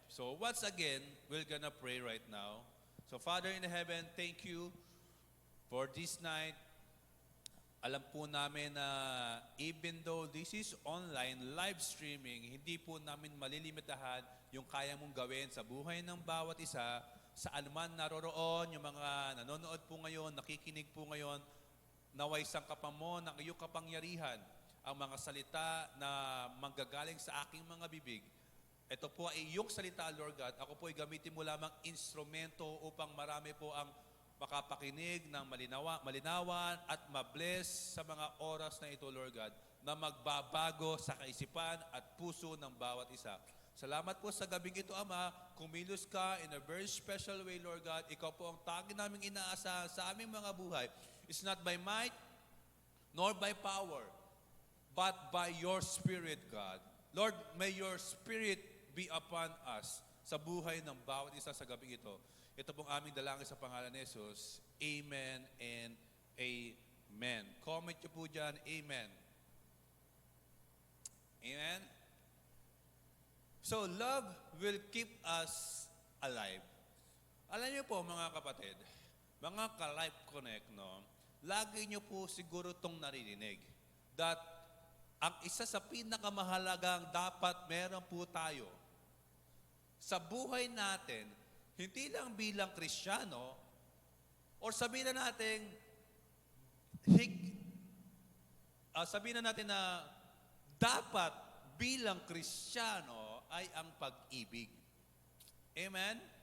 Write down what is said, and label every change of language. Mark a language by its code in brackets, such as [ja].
[en] So once again, we're gonna pray right now. So Father in heaven, thank you for this night. [tl] Alam po namin na [en] even though this is online, live streaming, [tl] hindi po namin malilimitahan yung kaya mong gawin sa buhay ng bawat isa, saan man naroroon, yung mga nanonood po ngayon, nakikinig po ngayon, naway sangkapan mo ng iyong kapangyarihan, ang mga salita na manggagaling sa aking mga bibig. Ito po ay iyong salita, Lord God. Ako po ay gamitin mo lamang instrumento upang marami po ang makapakinig ng malinawan at mabless sa mga oras na ito, Lord God, na magbabago sa kaisipan at puso ng bawat isa. Salamat po sa gabing ito, Ama. Kumilos ka [en] in a very special way, [tl] Lord God. Ikaw po ang tanging naming inaasahan sa aming mga buhay. [en] It's not by might, nor by power, but by your Spirit, God. Lord, may your Spirit be upon us [tl] sa buhay ng bawat isa sa gabing ito. Ito pong aming dalangin sa pangalan ni Jesus. Amen and amen. Comment nyo po dyan, amen. Amen? [en] So, love will keep us alive. [tl] Alam niyo po mga kapatid, mga ka-Life Connect, no, lagi niyo po siguro itong naririnig that ang isa sa pinakamahalagang dapat meron po tayo sa buhay natin, hindi lang bilang Kristiyano, or sabihin na natin, sabihin na natin na dapat bilang Kristiyano ay ang pag-ibig. Amen?